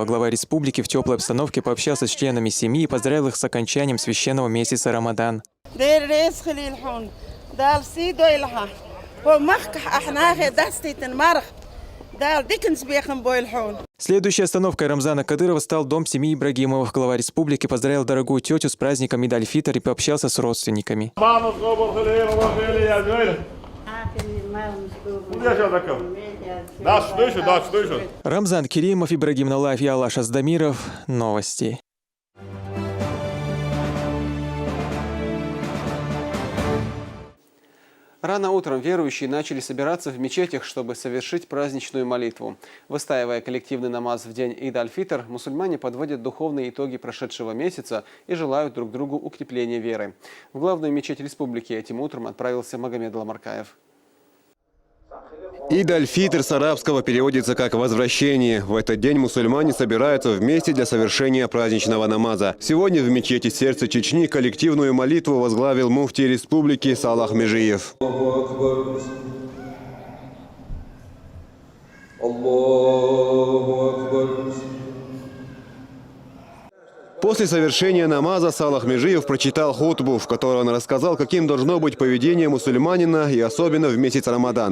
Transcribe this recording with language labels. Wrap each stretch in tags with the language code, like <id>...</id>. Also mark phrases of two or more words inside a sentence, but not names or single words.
<ru>Глава республики в теплой обстановке пообщался с членами семьи и поздравил их с окончанием священного месяца Рамадан. Следующей остановкой Рамзана Кадырова стал дом семьи Ибрагимовых. Глава республики поздравил дорогую тетю с праздником Ид аль-Фитр и пообщался с родственниками. Рамзан Керимов, Ибрагим Налаев и Алаш Аздамиров. Новости. Рано утром верующие начали собираться в мечетях, чтобы совершить праздничную молитву. Выстаивая коллективный намаз в день Ид аль-Фитр, мусульмане подводят духовные итоги прошедшего месяца и желают друг другу укрепления веры. В главную мечеть республики этим утром отправился Магомед Ламаркаев. Ид аль-Фитр с арабского переводится как «возвращение». В этот день мусульмане собираются вместе для совершения праздничного намаза. Сегодня в мечети сердца Чечни коллективную молитву возглавил муфтий республики Салах Межиев. После совершения намаза Салах Межиев прочитал хутбу, в которой он рассказал, каким должно быть поведение мусульманина и особенно в месяц Рамадан.</ru>